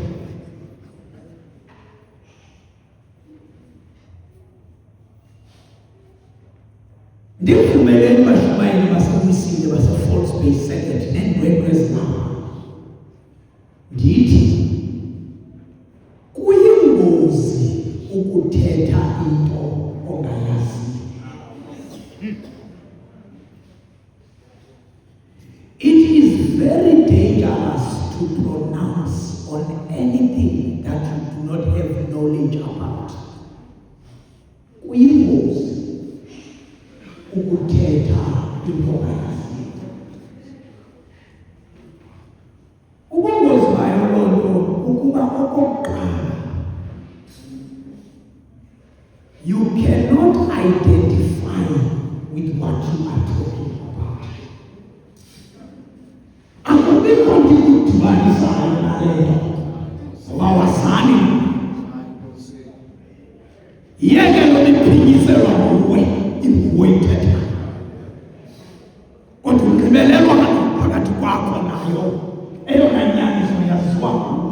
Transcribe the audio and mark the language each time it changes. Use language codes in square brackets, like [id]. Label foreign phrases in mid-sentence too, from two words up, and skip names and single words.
[xh] Ndikumeleni bashumayeli basemisile base-False Bay Second nendwendwe zabo. Ndithi kuyingozi ukuthetha into ongayazi. [en] It is very dangerous to pronounce on anything that you do not have knowledge about. [xh] Kuyingozi ukuthetha into ongayazi. Ubungozi bayo loo nto ukuba okokuqala [en] you cannot identify with what you are talking about. [xh] Akubikho nto ikudibanisayo nale nto ngoba wasani. Yeke lo liphinyiselwa nguwe inguwe ithetha. Kodwa ugqibelelwa phakathi kwakho nayo eyona nyaniso yaziwa nguwe.